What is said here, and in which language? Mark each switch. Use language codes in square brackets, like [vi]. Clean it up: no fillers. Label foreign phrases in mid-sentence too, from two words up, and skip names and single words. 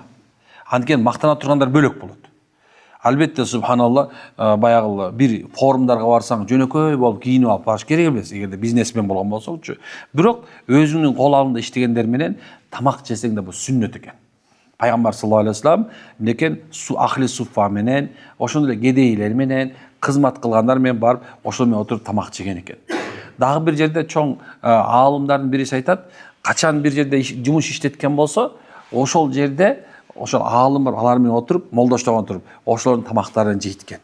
[ky] Анткени мактана тургандар бөлөк болот. Албетте субханалла баягы бир форумдарга барсаң жөнөкөй болуп кийинип алып барыш керек эмес, эгерде бизнесмен болгон болсоңчу. Бирок өзүңдүн кол алында иштегендер менен тамак жесең да бул сүннөт экен. Пайгамбар [ar] صلى الله عليه وسلم [ky] некен [ar] أهل الصفة [ky] менен, ошондой эле кедейлер менен, кызмат кылгандар менен барып, ошол менен отуруп тамак жеген экен. Дагы бир жерде чоң аалымдардын бириси айтат, качан бир жерде жумуш иштеткен болсо, ошол жерде ошол аалым бар, алар менен отуруп, молдоштогон отуруп, ошолордун тамактарын жейт экен.